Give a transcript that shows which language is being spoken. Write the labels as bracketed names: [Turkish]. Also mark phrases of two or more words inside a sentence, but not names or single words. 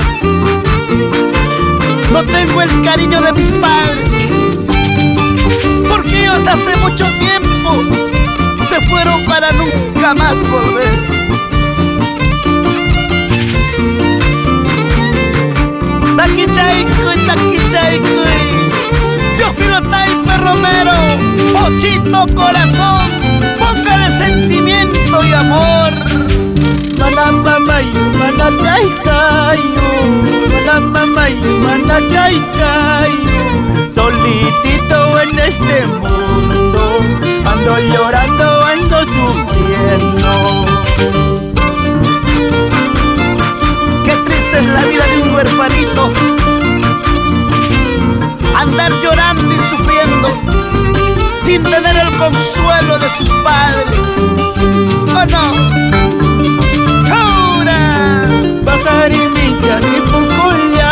[Spanish] No tengo el cariño de mis padres, porque ellos hace mucho tiempo se fueron para nunca más volver. Taquichaico y taquichaico, Teófilo Taipe Romero, Pochito corazón, póngale sentimiento y amor. [Quechua] Manamamayu, manataicayu, manamamayu, manataicayu. [Spanish] Solitito en este mundo, ando llorando, ando sufriendo. Qué triste es la vida de un huerfanito, andar llorando y sufriendo sin tener el consuelo de sus padres. ¿O no? ¡Ahora! Bajarimilla, ni